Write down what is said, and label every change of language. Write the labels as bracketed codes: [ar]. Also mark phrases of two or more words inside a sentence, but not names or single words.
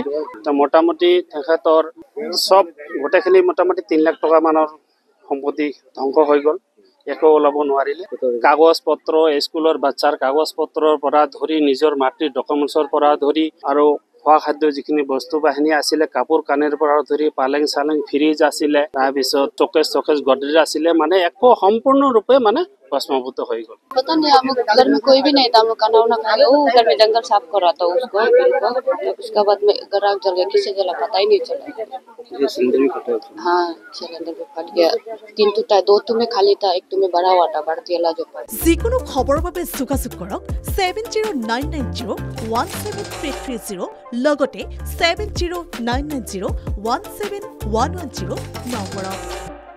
[as] মোটামুটি তেখেতৰ চব গোটেইখিনি মোটামুটি 3 লাখ টকা মানৰ সম্পত্তি ধ্বংস হৈ গ'ল, একো ওলাব নোৱাৰিলে। কাগজ পত্ৰ, স্কুলৰ বাচ্চাৰ কাগজ পত্ৰৰ পৰা ধৰি নিজৰ মাতৃৰ ডকুমেণ্টছৰ পৰা ধৰি আৰু খোৱা খাদ্য যিখিনি বস্তু বাহিনী আছিলে, কাপোৰ কানিৰ পৰা ধৰি পালেং চালেং ফ্ৰিজ আছিলে, তাৰপিছত চকেজ গডৰেজ আছিলে, মানে একো সম্পূৰ্ণৰূপে মানে [hi] भस्मीभूत हो गया। पता नहीं, हम लोग घर में कोई भी नहीं था, हम लोग खाना खा गए, वो घर में जंगल साफ कर रहा था उसको, उसके बाद में घर आग जल गया, किसी जला पता ही नहीं चला। ये सिलेंडर भी फटा था। हाँ, सिलेंडर भी फट गया, 3 टूटा, 2 में खाली था, 1 में बड़ा हुआ था, बढ़ती वाला जो [as] যিকোনো খবৰৰ বাবে যোগাযোগ কৰক 7099017330 লগতে 7099017110 নম্বৰত।